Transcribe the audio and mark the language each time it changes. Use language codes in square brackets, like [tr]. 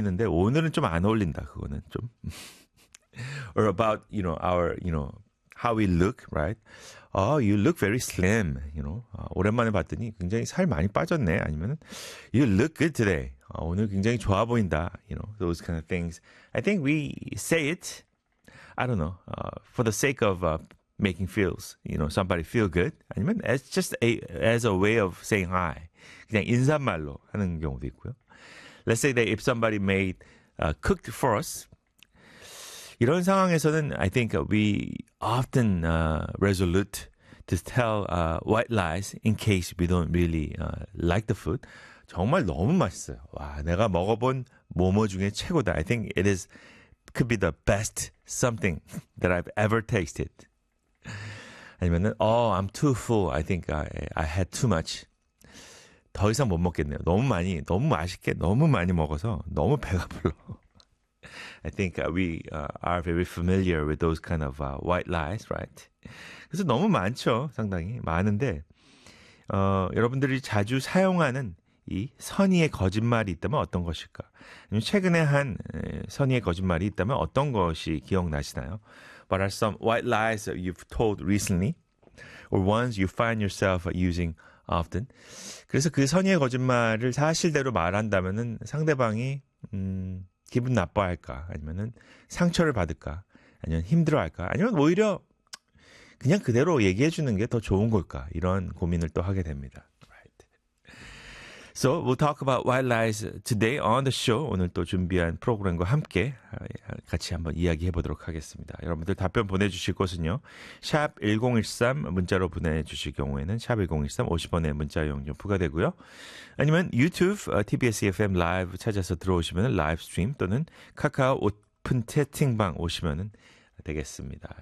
[ko] 있는데 오늘은 좀안 어울린다 그거는 좀. [en] Or about, you know, our, you know, how we look, right? Oh, you look very slim, you know. [ko] 오랜만에 봤더니 굉장히 살 많이 빠졌네. [en] 아니면 you look good today. [ko] 오늘 굉장히 좋아 보인다. [en] You know, those kind of things. I think we say it. I don't know. For the sake of making feels, you know, somebody feel good. 아니면 it's just as a way of saying hi. [ko] 그냥 인사말로 하는 경우도 있고요. [en] Let's say that if somebody made cooked for us. [ko] 이런 상황에서는 [en] I think we often resolute to tell white lies in case we don't really like the food. [ko] 정말 너무 맛있어요. 와, 내가 먹어본 뭐뭐 중에 최고다. [en] I think it is could be the best something that I've ever tasted. 아니면은 oh, I'm too full. I think I had too much. [ko] 더 이상 못 먹겠네요. 너무 많이, 너무 맛있게, 너무 많이 먹어서 너무 배가 불러. [en] I think we are very familiar with those kind of white lies, right? [ko] 그래서 너무 많죠, 상당히 많은데 여러분들이 자주 사용하는 이 선의의 거짓말이 있다면 어떤 것일까? 최근에 한 선의의 거짓말이 있다면 어떤 것이 기억나시나요? [en] What are some white lies that you've told recently or ones you find yourself using often? [ko] 그래서 그 선의의 거짓말을 사실대로 말한다면은 상대방이 기분 나빠할까? 아니면은 상처를 받을까? 아니면 힘들어할까? 아니면 오히려 그냥 그대로 얘기해주는 게 더 좋은 걸까? 이런 고민을 또 하게 됩니다. [en] Right. So we'll talk about white lies today on the show. [ko] 오늘 또 준비한 프로그램과 함께 같이 한번 이야기해보도록 하겠습니다. 여러분들 답변 보내주실 곳은요. 샵 1013 문자로 보내주실 경우에는 샵 1013 50원의 문자 이용료 부과되고요. 아니면 유튜브 TBS FM 라이브 찾아서 들어오시면 라이브 스트림 또는 카카오 오픈 채팅방 오시면 되겠습니다.